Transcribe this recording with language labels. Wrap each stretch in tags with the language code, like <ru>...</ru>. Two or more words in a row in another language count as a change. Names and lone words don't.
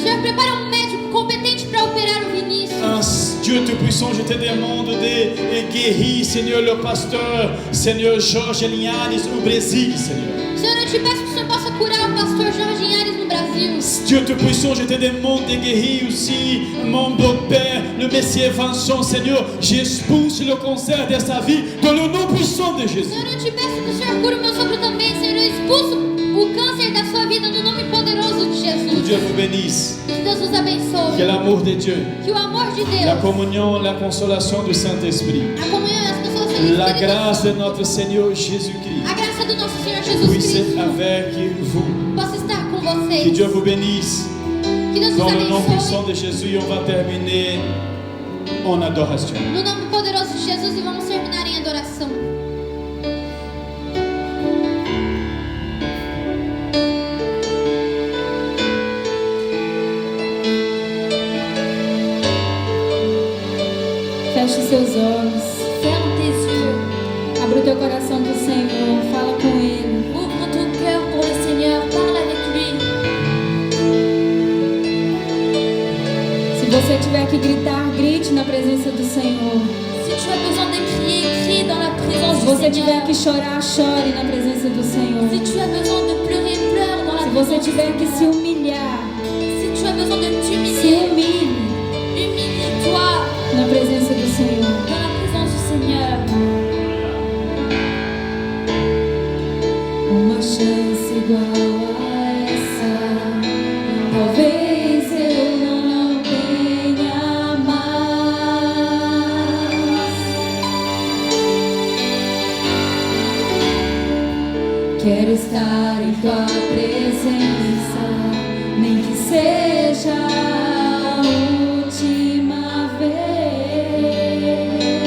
<pt>Senhor, prepara um médico competente para operar o Vinícius.</pt> <fr>Dieu Tout-Puissant, je te demande de guérir, Seigneur, le pasteur, Seigneur, Jorge Linhares, au Brésil, Seigneur.</fr> <pt>Senhor, eu te peço que o Senhor possa curar o pastor Jorge Linhares no Brasil.</pt> <fr>Dieu Tout-Puissant, je te demande de guérir aussi mon beau-père, le Messie Vincent, Seigneur. J'expulse le cancer de sa vie dans le nom puissant de Jésus.</fr> <pt>Senhor, eu te peço que o Senhor cure o meu sogro também, Senhor. Eu expulso o câncer da sua vida no nome poderoso de Que Jesus.</pt> <fr>Dieu vous bénisse.</fr> <pt>Que Deus nos abençoe.</pt> <fr>Que l'amour de Dieu,</fr> <pt>Que o amor de</pt> <fr>la</fr> <pt>Deus,</pt> <fr>communion, la consolation du Saint-Esprit,</fr> <pt>a comunhão e as consolações do</pt> <fr>la</fr> <pt>Espírito</pt> <fr>grâce de</fr> <pt>Santo,</pt> <fr>notre Seigneur Jésus-Christ</fr> <pt>a graça do nosso Senhor Jesus</pt> <fr>puisse</fr> <pt>Cristo</pt> <fr>avec vous.</fr> <pt>possa estar com Que vocês.</pt> <fr>Dieu vous bénisse.</fr> <pt>Que Deus nos</pt> <fr>Dans le nom puissant</fr> <pt>abençoe.</pt> <fr>de Jésus, on va terminer en adoration.</fr> <pt>No nome poderoso de Jesus, e vamos terminar em adoração. Feche seus olhos.</pt> <fr>Ferme tes yeux.</fr> <pt>Abra o teu coração pro Senhor. Fala com Ele.</pt> <fr>Ouvre ton cœur pour le Seigneur. Parle avec lui.</fr> <pt>Se você tiver que gritar, grite na presença do Senhor.</pt> <fr>Si tu as besoin de crier, crie dans la présence</fr> <pt>Se</pt> <fr>du</fr> <pt>você tiver</pt> <fr>Seigneur.</fr> <pt>que chorar, chore na presença do Senhor.</pt> <fr>Si tu as besoin de pleurer, pleure dans la</fr> <pt>Se você</pt> <fr>présence du</fr> <pt>tiver que se</pt> <fr>Seigneur.</fr> <pt>humilhar,</pt> <fr>Si tu as besoin de</fr> <pt>se</pt> <fr>t'humilier,</fr> <pt>humilhe</pt> <fr>humilie-toi</fr> <pt>na presença do Senhor.</pt> <fr>dans la présence du Seigneur.</fr> <pt>Uma chance igual a essa, talvez eu não tenha mais. Quero estar em tua presença, nem que seja a última vez.</pt>